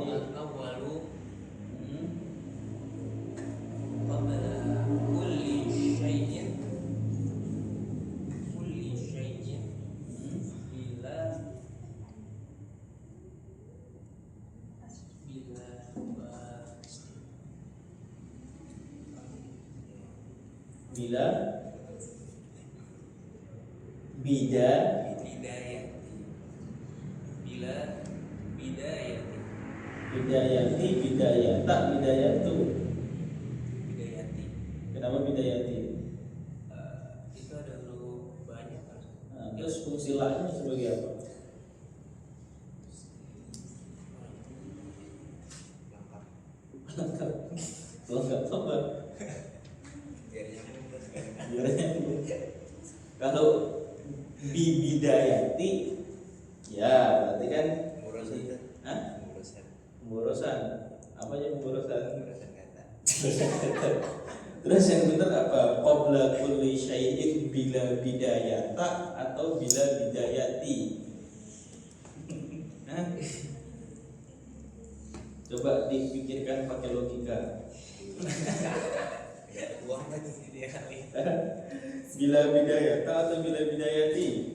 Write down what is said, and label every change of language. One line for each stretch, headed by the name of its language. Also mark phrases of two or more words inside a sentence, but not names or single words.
Arabic: الأول قبل كل شيء بلا بداية بداية بداية. بداية.
Indonesian: Kenapa bidayati? Itu ada huruf banyak kan? silanya sebagai apa? Lengkap apa? Kalau bibidayati ya berarti kan pemborosan. Apa aja pemborosan? Terus yang benar apa?
Arabic: قبل كل شيء بلا بداية atau بلا بداية?
Indonesian: Hah? Coba dipikirkan pakai logika.
Arabic: بلا بداية atau بلا بداية?